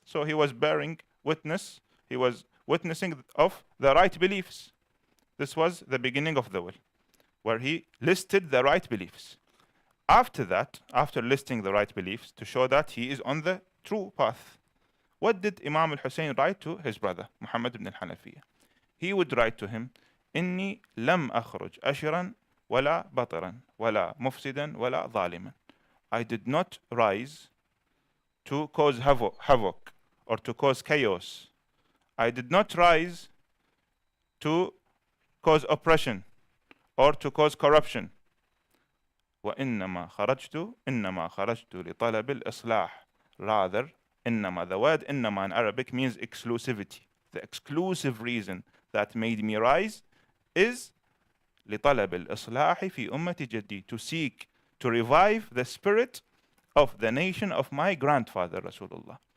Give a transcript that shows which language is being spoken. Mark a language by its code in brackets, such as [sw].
[en] So he was bearing witness, he was witnessing of the right beliefs. This was the beginning of the will, where he listed the right beliefs. After that, after listing the right beliefs, to show that he is on the true path, What did Imam al-Hussein write to his brother, Muhammad ibn al-Hanafiyyah? He would write to him, [ar] إني لم أخرج أشرا ولا بطرا ولا مفسدا ولا ظالما. [en] I did not rise to cause havoc or to cause chaos. I did not rise to cause oppression or to cause corruption. [ar] وإنما خرجت لطلب الإصلاح. [en] Rather, إنما, the word إنما in Arabic means exclusivity. The exclusive reason that made me rise is [ar] لطلب الإصلاح في أمة جدي, [en] to seek to revive the spirit of the nation of my grandfather Rasulullah.